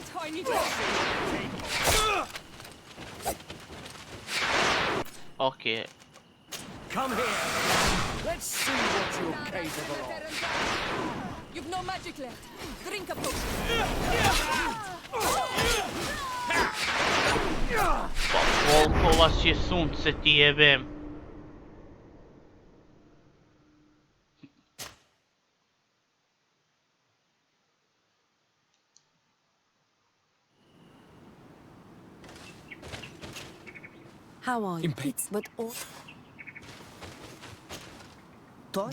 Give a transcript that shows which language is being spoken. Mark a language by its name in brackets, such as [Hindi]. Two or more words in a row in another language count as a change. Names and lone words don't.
[Bosnian] Okej. [English] Come here. Let's see what you're capable of. You've no magic left. Drink a potion. [Bosnian] Pa koliko vas je sunce ti jebem. [English] How are you? Impatient. But all... Todd,